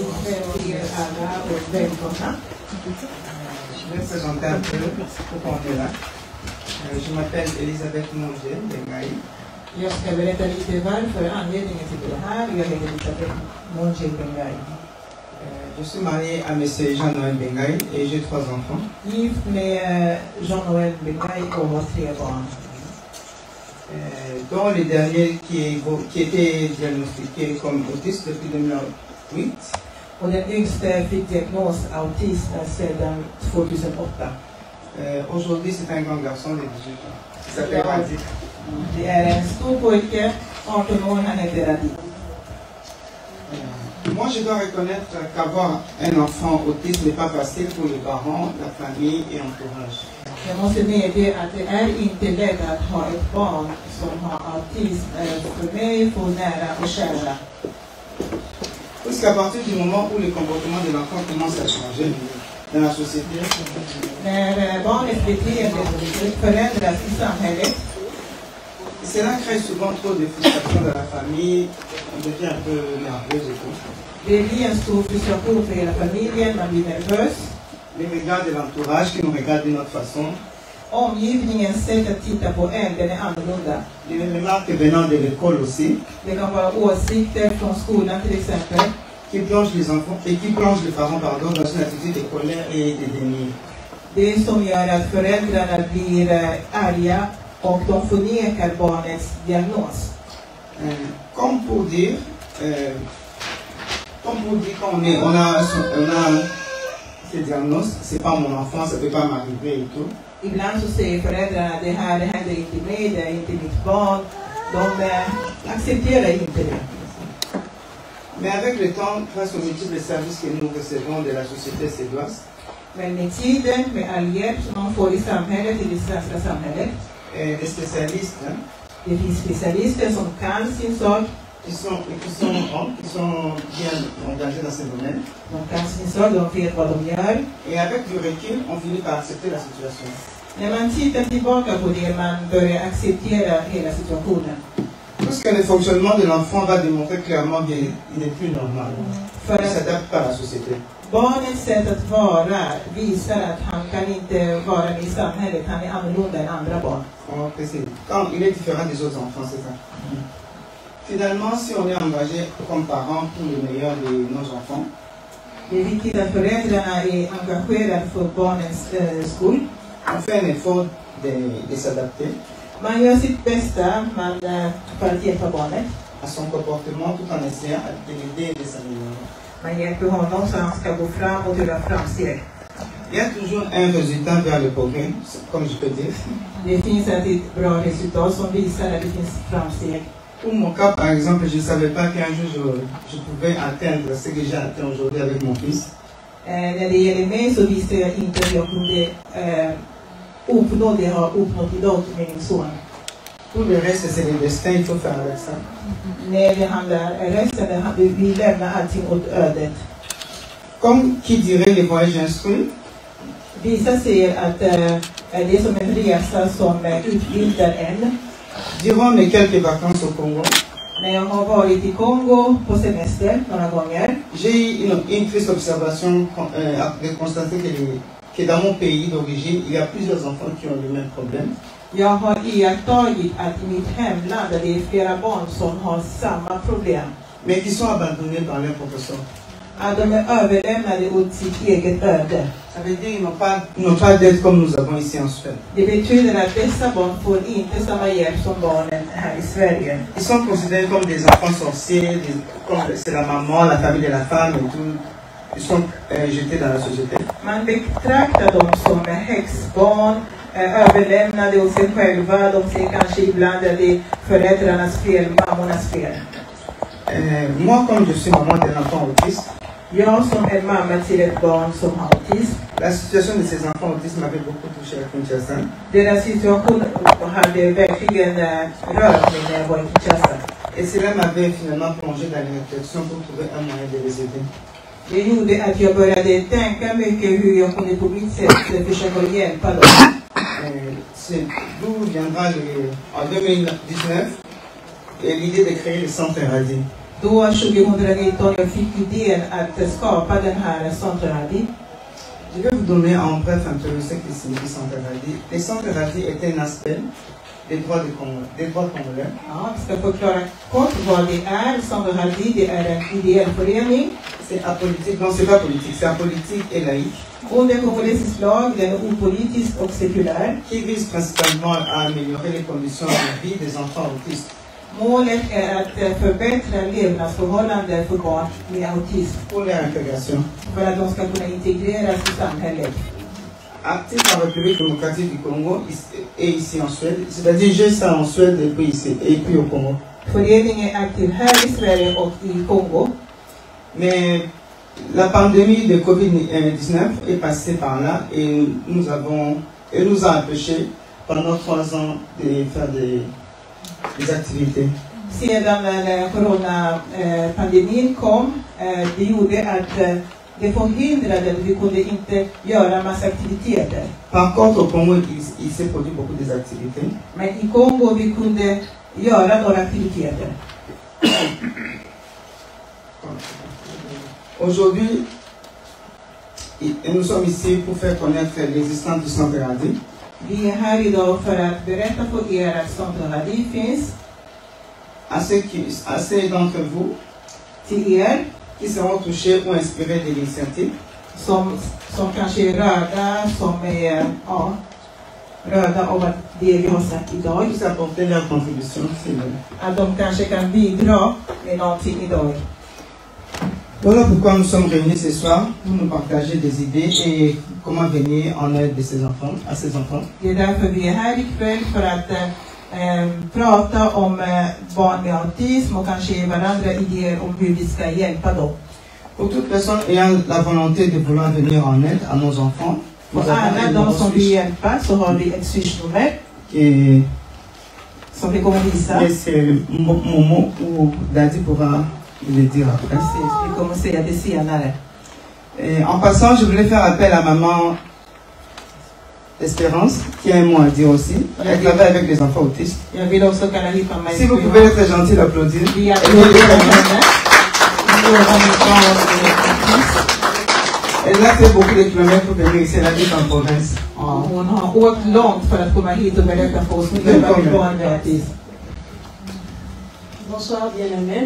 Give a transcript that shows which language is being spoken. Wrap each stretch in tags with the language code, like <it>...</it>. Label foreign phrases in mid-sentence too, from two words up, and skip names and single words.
<sv>alla och välkomna.</sv> <fr>Je vais présenter un peu pourquoi on est là. Je m'appelle Elisabeth Monger Bengai.</fr> <sv>Jag ska berätta lite varför anledningen till det här. Jag heter Elisabeth Monger Bengai.</sv> <fr>Je suis marié à M. Jean-Noël Bengai et j'ai 3 enfants.</fr> <sv>Gift med Jean-Noël Bengai och har 3 barn.</sv> <fr>Dont le dernier qui était diagnostiqué comme autiste depuis 2008.</fr> <sv>Och den yngste fick diagnos autism sedan 2008.</sv> <fr>Aujourd'hui, c'est un grand garçon de 18 ans. Il s'appelle Radi.</fr> <sv>Det är en stor pojke, 18 år, han heter Radi.</sv> <fr>Moi, je dois reconnaître qu'avoir un enfant autiste n'est pas facile pour les parents, la famille et l'entourage.</fr> <sv>Jag måste medge att det är inte lätt att ha ett barn som har autism för mig, för nära och kära.</sv> <fr>Puisqu'à partir du moment où le comportement de l'enfant commence à changer dans la société,</fr> <sv>När barnets beteende förändras i samhället,</sv> <fr>cela crée souvent trop de frustration dans la famille, on devient un peu nerveuse et tout.</fr> <sv>det blir en stor frustration för hela familjen, man blir nervös.</sv> <fr>Les regards de l'entourage qui nous regardent d'une autre façon,</fr> <sv>Omgivningens sätt att titta på en, den är annorlunda.</sv> <fr>les remarques venant de l'école aussi,</fr> <sv>Det kan vara åsikter från skolan till exempel,</sv> <fr>qui plongent les enfants et qui plongent les parents dans une attitude de colère et de déni.</fr> <sv>det som gör att föräldrarna blir arga och de förnekar barnets diagnos.</sv> <fr>Comme pour dire qu'on a ces diagnosis, c'est pas mon enfant, ça peut pas m'arriver et tout.</fr> <sv>Ibland så säger föräldrarna det händer inte mig, det är inte mitt barn. De accepterar inte det.</sv> <fr>Mais avec le temps, grâce aux multiples services que nous recevons de la société suédoise,</fr> <sv>Men med tiden, med all hjälp som man får i samhället, i det svenska samhället,</sv> <fr>des spécialistes</fr> <sv>det finns specialister som kan sin sak,</sv> <fr>qui sont bien engagés dans ce domaine.</fr> <sv>de kan sin sak, de vet vad de gör.</sv> <fr>Et avec du recul, on finit par accepter la situation.</fr> <sv>När man tittar tillbaka på det, man börjar acceptera hela situationen.</sv> <fr>Parce que le fonctionnement de l'enfant va démontrer clairement qu'il n'est plus normal.</fr> <sv>För</sv> <fr>Il ne</fr> <sv>att</sv> <fr>s'adapte pas à la société.</fr> <sv>barnets sätt att vara visar att han kan inte vara med i samhället, han är annorlunda än andra barn.</sv> <fr>On va préciser. Quand il est différent des autres enfants, c'est ça. Finalement, si on est engagé comme parents pour le meilleur de nos enfants,</fr> <sv>Det är viktigt att föräldrarna är engagerade för barnens skull.</sv> <fr>on fait un effort de s'adapter</fr> <sv>Man gör sitt bästa för att hjälpa barnet.</sv> <fr>à son comportement tout en essayant de l'aider et de s'améliorer.</fr> <sv>Man hjälper honom så han ska gå fram och göra framsteg.</sv> <fr>Il y a toujours un résultat vers le progrès, comme je peux dire.</fr> <sv>Det finns ett bra resultat som visar att det finns framsteg.</sv> <fr>Pour mon cas, par exemple, je ne savais pas qu'un jour je pouvais atteindre ce que j'ai atteint aujourd'hui avec mon fils.</fr> <sv>När det gäller mig så visste jag inte att jag kunde uppnå det jag har uppnått idag med min son.</sv> <fr>Tout le reste, c'est le destin, il faut faire avec ça.</fr> <sv>När det handlar resten, vi lämnar allting åt ödet.</sv> <fr>Comme qui dirait les voyages instruits,</fr> <sv>Vissa säger att det är som en resa som utbildar en.</sv> <fr>durant mes quelques vacances au Congo,</fr> <sv>När jag har varit i Kongo på semester några gånger,</sv> <fr>j'ai eu une triste observation de constater que dans mon pays d'origine, il y a plusieurs enfants qui ont le même problème.</fr> <sv>jag har iakttagit att i mitt hemland där det är flera barn som har samma problem.</sv> <fr>Mais qui sont abandonnés par leurs professeurs.</fr> <sv>Att de är överlämnade åt sitt eget öde.</sv> <fr>Ça veut dire qu'ils n'ont pas d'aide comme nous avons ici en Suède.</fr> <sv>Det betyder att dessa barn får inte samma hjälp som barnen här i Sverige.</sv> <fr>Ils sont considérés comme des enfants sorciers, comme c'est la maman, la famille de la femme et tout. Ils sont jetés dans la société.</fr> <sv>Man betraktar dem som häxbarn, överlämnade åt sig själva. De ser kanske ibland att det är föräldrarnas fel, mammornas fel.</sv> <fr>Moi, comme je suis maman d'un enfant autiste,</fr> <sv>Jag som är mamma till ett barn som har autism,</sv> <fr>la situation de ces enfants autistes m'avait beaucoup touché à Kinshasa.</fr> <sv>deras situation hade verkligen rört mig när jag var i Kinshasa.</sv> <fr>Et cela m'avait finalement plongé dans les réflexions pour trouver un moyen de les aider.</fr> <sv>Det gjorde att jag började tänka mycket hur jag kunde på mitt sätt försöka hjälpa dem.</sv> <fr>C'est d'où viendra en 2019 l'idée de créer le centre Radi.</fr> <sv>Då 2019 jag fick idén att skapa den här Centre Radi.</sv> <fr>Je vais vous donner en bref un peu ce qui signifie Centre Radi. Les Centre Radi est un aspect des droits congolais.</fr> <sv>Ja, jag ska förklara kort vad det är. Centre Radi, det är en ideell förening.</sv> <fr>C'est apolitique, non c'est pas politique, c'est apolitique et laïque.</fr> <sv>Under kongolesisk lag, den är opolitisk och sekulär.</sv> <fr>Qui vise principalement à améliorer les conditions de vie des enfants autistes.</fr> <sv>Målet är att förbättra levnadsförhållanden för barn med autism.</sv> <fr>Pour leur intégration.</fr> <sv>För att de ska kunna integreras i samhället.</sv> <fr>Actif en République démocratique du Congo et ici en Suède. C'est-à-dire j'ai ça en Suède et puis ici et puis au Congo.</fr> <sv>Föreningen är aktiv här i Sverige och i Kongo.</sv> <fr>Mais la pandémie de Covid-19 est passée par là et nous a empêchés pendant 3 ans de faire des activités.</fr> <sv>Sedan coronapandemin kom, det gjorde att det förhindrade att vi kunde inte göra massa aktiviteter.</sv> <fr>Par contre, au Congo, il s'est produit beaucoup des activités.</fr> <sv>Men i Kongo vi kunde göra några aktiviteter.</sv> <fr>Aujourd'hui, nous sommes ici pour faire connaître l'existence du Centre Radi.</fr> <sv>Vi är här idag för att berätta för er att Centre Radi finns.</sv> <fr>À ceux d'entre vous</fr> <sv>till er</sv> <fr>qui seront touchés ou inspirés de l'initiative.</fr> <sv>Som kanske är rörda, som är rörda av att det vi har sagt idag.</sv> <fr>Tous apporter leur contribution.</fr> <sv>Att de kanske kan bidra med någonting idag.</sv> <fr>Voilà pourquoi nous sommes réunis ce soir pour nous partager des idées et comment venir en aide de ces enfants, à ces enfants.</fr> <sv>Det är därför vi är här ikväll för att prata om barn med autism och kanske ge varandra idéer om hur vi ska hjälpa dem.</sv> <fr>Pour toute personne ayant la volonté de vouloir venir en aide à nos enfants,</fr> <sv>För alla de som vill hjälpa så har vi ett swish-nummer som vi kommer visa.</sv> <fr>Et c'est Momo ou Daddy pourra le dire après.</fr> <sv>Precis, vi kommer säga det senare.</sv> <fr>En passant, je voulais faire appel à maman Espérance, qui a un mot à dire aussi. Elle travaille avec les enfants autistes.</fr> <sv>Jag vill också kalla hit mamma</sv> <fr>Si vous pouvez être gentil, applaudir.</fr> <sv>Vi applåderar henne.</sv> <fr>Elle a fait beaucoup de kilomètres pour venir ici, elle habite en province.</fr> <sv>Hon har åkt långt för att komma hit och berätta för oss hur barn med autism.</sv> <fr>Bonsoir bien-aimés.</fr>